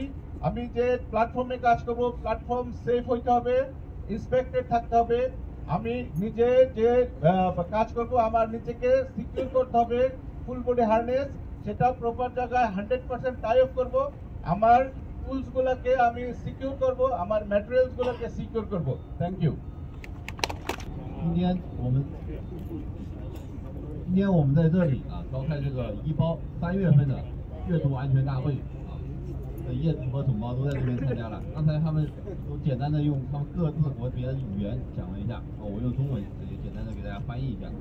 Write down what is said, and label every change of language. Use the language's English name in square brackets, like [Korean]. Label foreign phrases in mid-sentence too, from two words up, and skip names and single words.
[Bangla] আমি যে প্ল্যাটফর্মে কাজ করব, প্ল্যাটফর্ম সেফ হইতে হবে, ইন্সপেক্টেড থাকতে হবে। আমি নিজে যে কাজ করব, আমার নিজেকে সিকিউর করতে হবে, [English] full body harness, [Bangla] সেটা প্রপার জায়গায় 100% [English] tie off [Bangla] করব। আমার টুলস গুলোকে আমি সিকিউর করব, আমার ম্যাটেরিয়ালস গুলোকে সিকিউর করব। [English] thank you. [Chinese] 今天我们在这里啊，召开这个医保3月份的阅读安全大会啊，业主和同胞都在这边参加了。刚才他们都简单的用他们各自国别的语言讲了一下，我用中文也简单的给大家翻译一下。